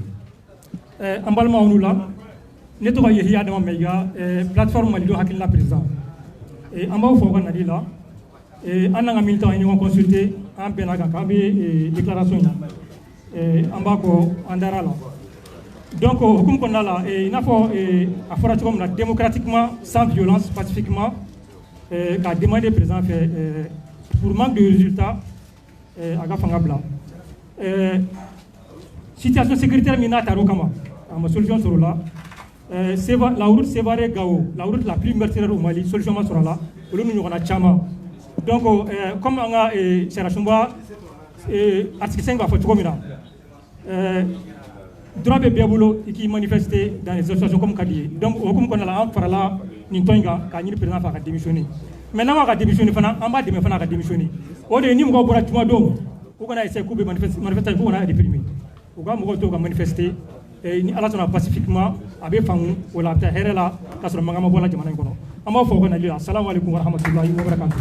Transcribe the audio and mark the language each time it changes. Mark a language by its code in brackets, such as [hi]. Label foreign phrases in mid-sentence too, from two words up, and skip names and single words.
[bm] an balimaw n'u la ne tɔgɔ ye Yehiya Adama Maïga plateforme Malidenw hakilina président an b'aw fɔ ka nali la an n'an ka militants ye ɲɔgɔn consulter an bɛnna kan k'an bɛ déclaration in an b'a kɔ an dara la donc o hukumu kɔnɔna la i n'a fɔ a fɔra cogo min na [fr] démocratiquement sans violence pacifiquement [bm] k'a demander président fɛ [fr] pour manque de résultats [bm] a ka fanga bila [fr] situation sécuritaire [bm] min n'a taar'o kama a ma solution sɔrɔ la [fr] la route Sévaré-Gao la route la plus meurtrière au Mali [bm] solution ma sɔrɔ la olu ni ɲɔgɔnna caman [fr] donc comme [bm] an ka sariya sunba article 5 b'a fɔ cogo min na droit bɛ bɛɛ bolo i k'i manifester [fr] dans les associations comme [bm] ka di ye donc o hukumu kɔnɔna la an farala nin tɔn in kan k'a ɲini président fɛ a ka démissionner mais n'an ka démissionner fana an b'a dɛmɛ fana a ka démissionner o de ye ni mɔgɔw bɔra jumadon u kana essayer k'u bɛ manifester k'u kana réprimer u ka mɔgɔw to ka manifester ni Ala sɔnna pacifiquement a bɛ faamu o la a bɛ taa hɛrɛ la k'a sɔrɔ mankan ma bɔ la jamana in kɔnɔ ama fo kana jira [ar] السلام عليكم ورحمة الله وبركاته.